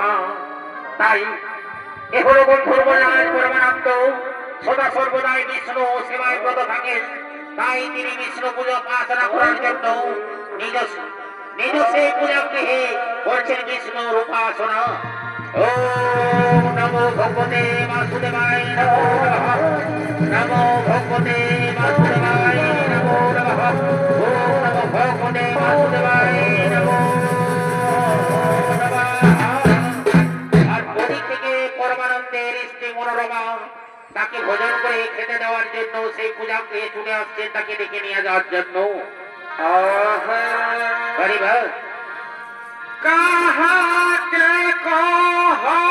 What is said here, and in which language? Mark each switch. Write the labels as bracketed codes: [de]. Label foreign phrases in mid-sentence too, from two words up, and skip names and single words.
[bn] তাই এ হলো বন্ধুর বললেন পরমানন্দ সদা সর্বদাই বিষ্ণু সেবায় ব্রত থাকেন। তাই তিনি বিষ্ণু পুজো উপাসনা করার জন্য নিজ সেই পূজা গৃহে করছেন বিষ্ণুর উপাসনা। [sa] ওম নমো ভগবতে বাসুদেবায় নমো নমঃ। নমো ভগবতে বাসুদেবায় নমো নমঃ। ওম নমো ভগবতে বাসুদেবায় নমো নমঃ। [bn] আর ওদিক থেকে পরমানন্দের স্ত্রী মনোরমা তাকে ভোজন করে খেতে দেওয়ার জন্য সেই পূজা গৃহে ছুটে আসছেন তাকে ডেকে নিয়ে যাওয়ার জন্য। কাহাকে কহ